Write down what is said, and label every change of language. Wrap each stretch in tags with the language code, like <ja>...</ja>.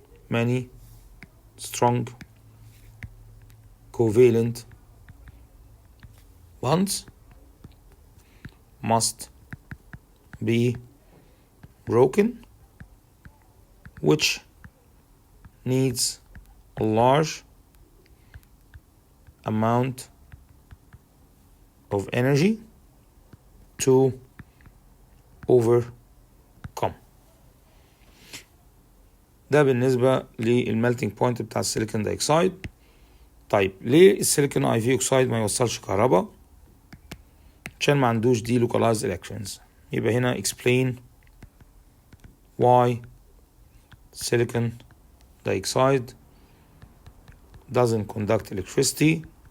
<en>Many strong covalent bonds must be broken, which needs a large amount of energy to overcome.</en> <ar>ده بالنسبة للميلتنج بوينت بتاع السيليكون دايوكسيد. طيب ليه السيليكون اي في اوكسيد ما يوصلش كهرباء؟ عشان ما عندوش دي localized electrons. يبقى هنا</ar> <en>explain why silicon dioxide doesn't conduct electricity.</en>